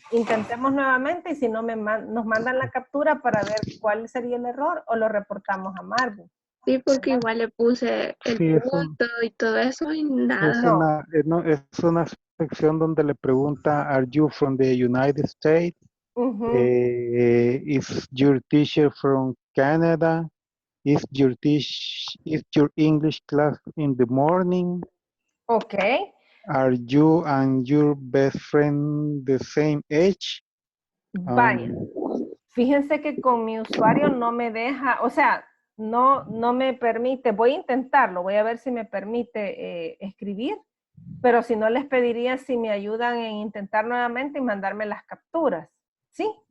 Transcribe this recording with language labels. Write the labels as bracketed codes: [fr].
[es] Intentemos nuevamente y si no nos mandan la captura para ver cuál sería el error o lo reportamos a Marvin. Sí, porque igual le puse el punto y todo eso y nada. Es una sección donde le pregunta, [en] ¿Are you from the United States? Is your teacher from Canada? Is your English class in the morning? Okay. Are you and your best friend the same age? [es] Vaya. Fíjense que con mi usuario no me deja, o sea, no me permite, voy a intentarlo, voy a ver si me permite escribir, pero si no les pediría si me ayudan en intentar nuevamente y mandarme las capturas, ¿sí?